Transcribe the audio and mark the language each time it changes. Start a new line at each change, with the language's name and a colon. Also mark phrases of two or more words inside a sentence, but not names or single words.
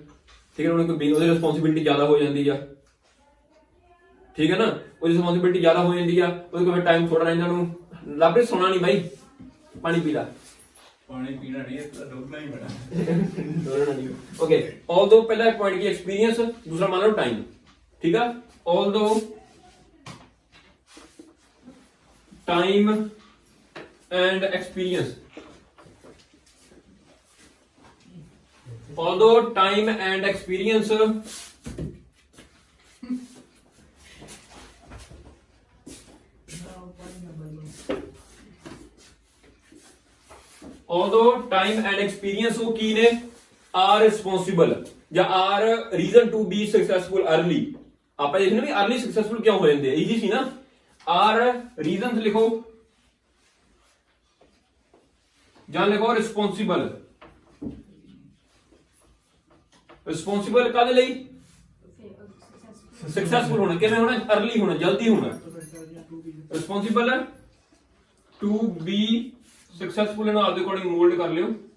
Punjabi: ਠੀਕ ਹੈ, ਉਹਨੂੰ ਕੋਈ ਉਹਦੀ ਰਿਸਪੌਂਸਿਬਿਲਿਟੀ ਜ਼ਿਆਦਾ ਹੋ ਜਾਂਦੀ ਆ। ਠੀਕ ਹੈ ਨਾ, ਉਹਦੀ ਰਿਸਪੌਂਸਿਬਿਲਿਟੀ ਜ਼ਿਆਦਾ ਹੋ ਜਾਂਦੀ ਆ, ਉਹਦੇ ਕੋਲ ਟਾਈਮ ਥੋੜਾ ਰਹਿੰਦਾ। ਉਹਨੂੰ ਲੱਭ ਰਿਹਾ ਸੋਣਾ ਨਹੀਂ ਬਾਈ, ਪਾਣੀ ਪੀ ਲਾ। ਪਾਣੀ ਪੀਣਾ ਨਹੀਂ, ਇਸ ਦਾ ਡੋਲਣਾ ਹੀ ਬੜਾ। ਓਕੇ, although ਪਹਿਲਾ ਪੁਆਇੰਟ ਕੀ ਐਕਸਪੀਰੀਅੰਸ, ਦੂਸਰਾ ਮੰਨ ਲਓ ਟਾਈਮ। ਠੀਕ ਆ,
English: although time and experience, although time and experience although time and experience
Punjabi: ਉਹ ਕੀ ਨੇ?
English: are responsible ਜਾਂ are reason to be successful early।
Punjabi: ਆਪਾਂ ਦੇਖਣਾ ਵੀ
English: early successful
Punjabi: ਕਿਉਂ ਹੋ ਜਾਂਦੇ ਆ, ਈਜ਼ੀ ਸੀ ਨਾ।
English: are reasons
Punjabi: ਲਿਖੋ ਜਾਂ ਲਿਖੋ responsible ਰਿਸਪੌਂਸਿਬਲ ਕਾਹਦੇ ਲਈ? ਸਕਸੈਸਫੁਲ ਹੋਣਾ। ਕਿਵੇਂ ਹੋਣਾ? ਅਰਲੀ ਹੋਣਾ, ਜਲਦੀ ਹੋਣਾ।
English: responsible to be successful
Punjabi: ਨੂੰ ਆਪਦੇ ਅਕੋਰਡਿੰਗ ਮੋਲਡ ਕਰ ਲਿਓ।